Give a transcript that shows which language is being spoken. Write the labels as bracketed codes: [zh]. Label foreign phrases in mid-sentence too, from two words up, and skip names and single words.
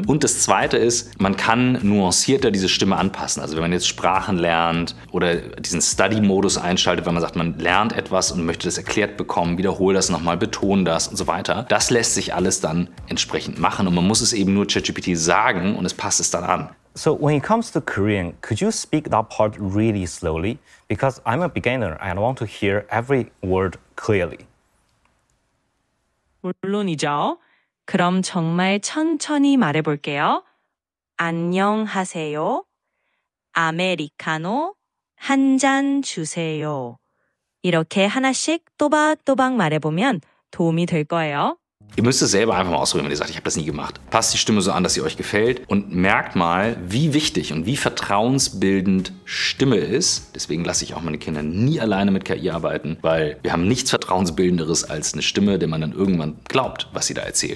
[de] Und das Zweite ist, man kann nuancierter diese Stimme anpassen. Also wenn man jetzt Sprachen lernt oder diesen Study-Modus einschaltet, wenn man sagt, man lernt etwas und möchte das erklärt bekommen, wiederhole das nochmal, betone das und so weiter. Das lässt sich alles dann entsprechend machen und man muss es eben nur ChatGPT sagen und es passt es dann an. [en] So when it comes to Korean, could you speak that part really slowly? Because I'm a beginner and I want to hear every word clearly. [ko] 물론이죠. 그럼 정말 천천히 말해볼게요. 안녕하세요. 아메리카노 한 잔 주세요. 이렇게 하나씩 또박또박 말해보면 도움이 될 거예요. [de] Ihr müsst es selber einfach mal ausprobieren, wenn ihr sagt, ich habe das nie gemacht. Passt die Stimme so an, dass sie euch gefällt und merkt mal, wie wichtig und wie vertrauensbildend Stimme ist. Deswegen lasse ich auch meine Kinder nie alleine mit KI arbeiten, weil wir haben nichts Vertrauensbildenderes als eine Stimme, der man dann irgendwann glaubt, was sie da erzählt.